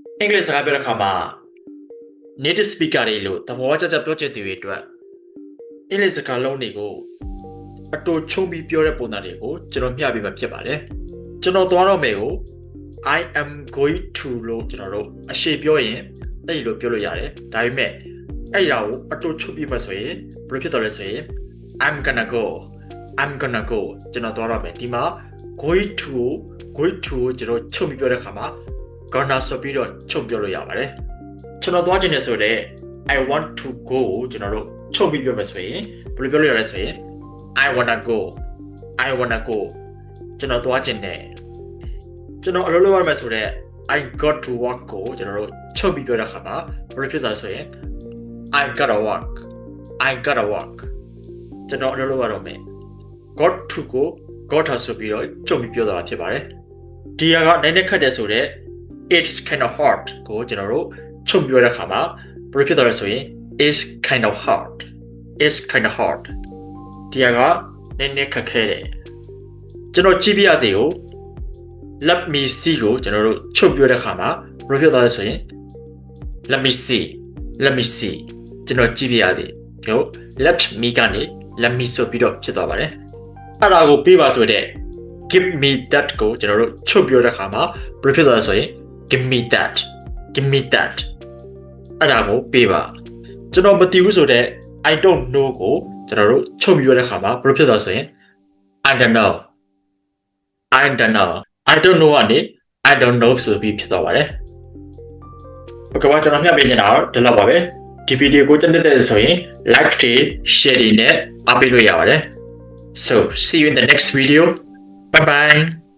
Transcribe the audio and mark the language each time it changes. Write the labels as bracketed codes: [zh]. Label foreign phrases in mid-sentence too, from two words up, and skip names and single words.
[my] English စကားပြောတဲ့ခါမှာ [en] native speaker [my] တွေလို့သဘောကျပြောချင်သူတွေအတွက် English စကားလုံးတွေကိုအတူချုံပြီးပြောတဲ့ပုံစံတွေကိုကျွန်တော်မျှ ပေးမှာဖြစ်ပါတယ်။ကျွန်တော်သွားတော့မယ်ကို [en] I am going to [my] လို့ကျွန်တော်တို့အရှိပြောရင်အဲ့ဒီလိုပြောလို့ရတယ်။ဒါပေမဲ့အဲ့ဒါကိုအတူချုပ်ပြီးမှဆိုရင်ဘယ်လိုဖြစ်တော့လဲဆိုရင် [en] I'm gonna go [my] ကျွန်တော်သွားတော့မယ်ဒီမှာ [en] going to [my] ကိုကျွန်တော်ချုပ်ပြီးပြောတဲ့ခါမှာ gonna ဆိုပြီးတော့ချုပ်ပြောလို့ရပါတယ်။ကျွန်တော်သွားခြင်းနဲ့ဆိုတော့ [en] I want to go [my] ကျွန်တော်တို့ချုပ်ပြီးပြောမယ်ဆိုရင်ဘယ်လိုပြောလို့ရလဲဆိုရင် [en] I wanna go [my] ကျွန်တော်သွားခြင်းနဲ့ကျွန်တော်အလုပ်လုပ်ရမယ်ဆိုတော့ [en] I got to work [my] ကိုကျွန်တော်တို့ချုပ်ပြီးပြောတဲ့ခါမှာဘယ်လိုဖြစ်သွားလဲဆိုရင် [en] I gotta work [my] ကျွန်တော်အလုပ်လုပ်ရတော့မယ် [en] got to go got to [my] ဆိုပြီးတော့ချုပ်ပြီးပြောတာဖြစ်ပါတယ်ဒီဟာကနိုင်နေခက်တယ်ဆိုတော့ [en] it's kind of hard [my] ကိုကျွန်တော်တို့ချုပ်ပြောတဲ့ခါမှာဘယ်လိုဖြစ်သွားလဲဆိုရင် [en] it's kind of hard [my] ဒီဟာကနိုင်နေခက်ခဲတယ်ကျွန်တော်ကြည့်ပြရသေးကို [en] let me see [my] ကိုကျွန်တော်တို့ချုပ်ပြောတဲ့ခါမှာဘယ်လိုဖြစ်သွားလဲဆိုရင် [en] let me see [my] ကျွန်တော်ကြည့်ပြရသေးကို [en] let me [my] ကနေ [en] let me [my] ဆိုပြီးတော့ဖြစ်သွားပါတယ်အဲ့ဒါကိုပေးပါဆိုတဲ့ [en] give me that [my] ကိုကျွန်တော်တို့ချုပ်ပြောတဲ့ခါမှာဘယ်လိုဖြစ်သွားလဲဆိုရင် [en] give me that [my] အဲ့ဒါကိုပေးပါကျွန်တော်မသိဘူးဆိုတဲ့ [en] I don't know [my] ကိုကျွန်တော်တို့ချုပ်ပြောတဲ့ခါမှာဘယ်လိုဖြစ်သွားလဲဆိုရင် [en] I don't know [my] ကနေ [en] I don't know [my] ဆိုပြီးဖြစ်သွားပါတယ်โอเคပါကျွန်တော်မျှပေးနေတာတော့ဒီလောက်ပါပဲဒီဗီဒီယိုကိုကြည့်တဲ့ဆိုရင် like တွေ share တွေနဲ့အားပေးလို့ရပါတယ် [en] So see you in the next video bye bye